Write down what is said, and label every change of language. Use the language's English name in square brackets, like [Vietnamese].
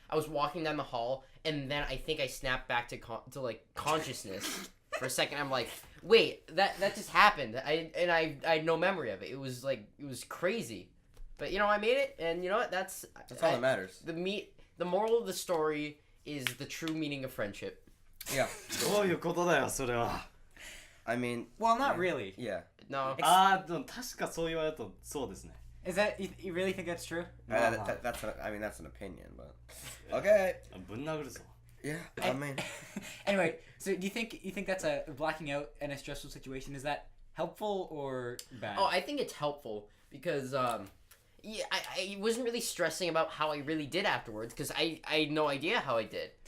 [English] I was walking down the hall, and then I think I snapped back to like consciousness for a second. I'm like, wait, that just happened. I had no memory of it. It was crazy, but I made it, and you know what? That's all that matters. The moral of the story is the true meaning of friendship. Yeah. [Japanese] どういうことだよそれは。 [English] I mean. Well, not really. Yeah. No. [Japanese] ああ、でも確かそう言われるとそうですね。 [English] Is that you really think that's true? That's an opinion, but okay. [Japanese] ぶん殴るぞ。 [English] Yeah. I mean. Anyway, so do you think that's a blacking out in a stressful situation? Is that helpful or bad? Oh, I think it's helpful because I wasn't really stressing about how I really did afterwards because I had no idea how I did.